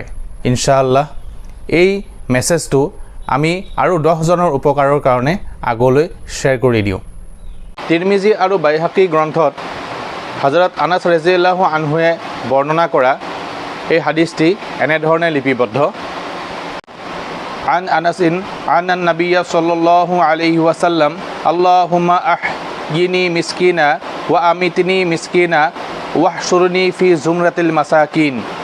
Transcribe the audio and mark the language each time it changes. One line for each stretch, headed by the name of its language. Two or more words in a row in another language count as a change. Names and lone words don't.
Assamese: ইনশাআল্লাহ এই মেছেজটো আমি আৰু 10 জনৰ উপকাৰৰ কাৰণে আগলৈ শ্বেয়াৰ কৰি দিওঁ। তিৰমিজি আৰু বাইহাকী গ্ৰন্থত হযৰত আনাস
Arabic: رضي الله عنه
Assamese: বৰ্ণনা কৰা এই হাদিছটি এনেধৰণে লিপিবদ্ধ।
Arabic: عن أنس أن النبي صلى الله عليه وسلم اللهم أحيني مسكينا وأمتني مسكينا واحشرني في زمرة المساكين.